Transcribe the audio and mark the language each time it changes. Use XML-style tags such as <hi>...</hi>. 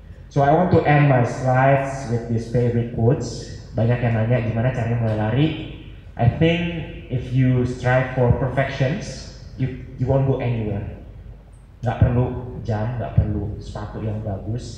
<en>So I want to end my slides with these favorite quotes.</en> <id>Banyak yang nanya gimana caranya mulai lari.</id> <en>I think if you strive for perfections, you won't go anywhere.</en> <id>Nggak perlu jam, nggak perlu sepatu yang bagus.</id>